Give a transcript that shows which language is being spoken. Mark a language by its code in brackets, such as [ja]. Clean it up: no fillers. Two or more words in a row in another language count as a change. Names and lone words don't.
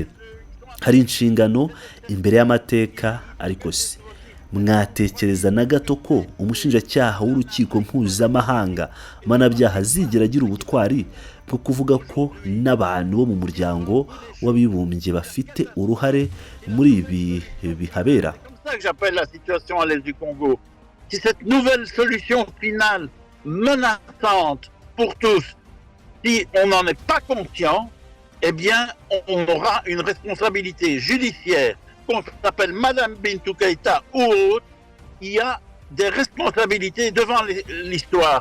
[rw] Hari inshingano imbere y'amateka, ariko se mwatekereza na gato ko umushinjacyaha w'urukiko mpuzamahanga mpanabyaha azigera agira ubutwari bwo kuvuga ko n'abantu bo mu muryango w'abibumbye bafite uruhare muri ibi bihabera? [fr] C'est ça que j'appelle la situation à l'est du Congo. Si cette nouvelle solution finale menaçante pour tous, si on n'en est pas conscient, eh bien, on aura une responsabilité judiciaire. Qu'on s'appelle Madame Bintou Keita ou autre, il y a des responsabilités devant l'histoire.